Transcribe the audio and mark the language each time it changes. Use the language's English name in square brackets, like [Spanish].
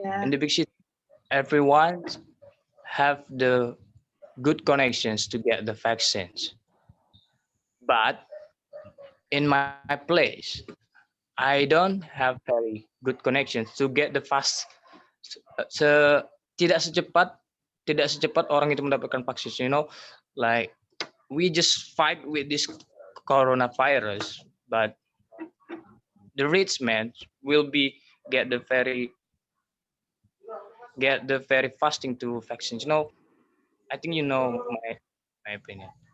[English] Yeah. in the big city, everyone have the good connections to get the vaccines. But in my place, I don't have very good connections to get the fast. [Indonesian] Se tidak secepat orang itu mendapatkan vaksin. [English] Like we just fight with this coronavirus, but the rich man will be get the very fasting to vaccines. I think my opinion.